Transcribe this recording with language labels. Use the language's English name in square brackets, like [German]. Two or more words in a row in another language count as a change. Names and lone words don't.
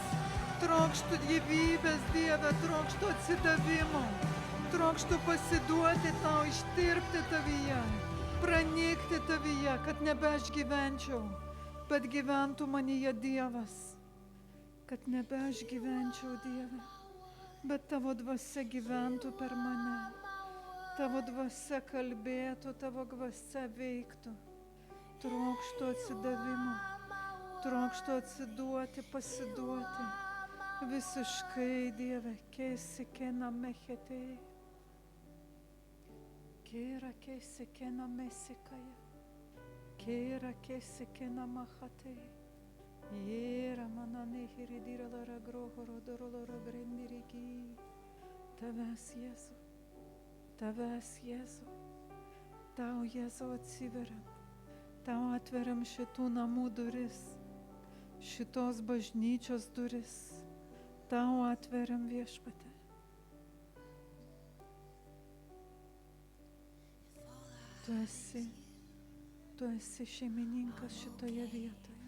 [Lithuanian] Trokštu gyvybės, Dieve, trokštu atsidavimo, trokštu pasiduoti tau, ištirpti tavyje, pranykti tavyje, kad nebe aš gyvenčiau, bet gyventų manyje Dievas, kad nebe aš gyvenčiau, Dieve, bet tavo dvasia gyventų per mane, tavo dvasia kalbėtų, tavo dvasia veiktų. Trokštu atsidavimo, trokštu atsiduoti, pasiduoti. Visiškai, Dieve, kesikena mechetei, kera kesikena mesikaja, kera kesikena machatei, jera manane hiridira lara grohoro doroloro grendirigi. Tavęs, Jėzau, tavęs, Jėzau, tau, Jėzau, atsiveriam, tau atveriam šitų namų duris, šitos bažnyčios duris. Tau atveriam, viešpatie. Tu esi šeimininkas šitoje vietoje.